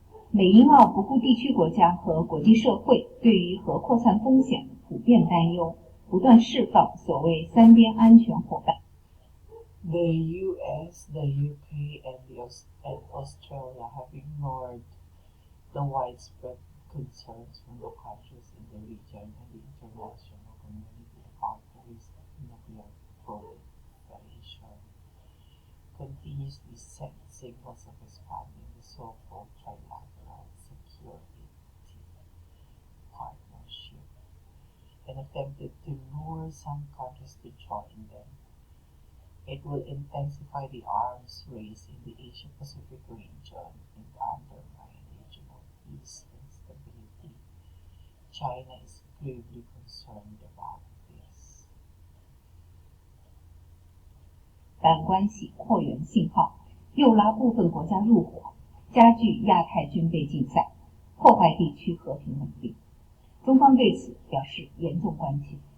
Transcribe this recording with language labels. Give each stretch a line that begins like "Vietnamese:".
Chinese: 美英澳不顾地区国家和国际社会对于核扩散风险普遍担忧，不断释放所谓三边安全伙伴。
English: The US, the UK, and Australia have ignored the widespread concerns from the countries in the region and the international community about the risk of nuclear proliferation, continuously sent signals of expanding the so-called trilateral security partnership and attempted to lure some countries to join them. It will intensify the arms race in the Asia-Pacific region and undermine regional peace and stability. China is gravely concerned about this.
Chinese: 但关系扩员信号诱拉部分国家入伙，加剧亚太军备竞赛，破坏地区和平稳定。中方对此表示严重关切。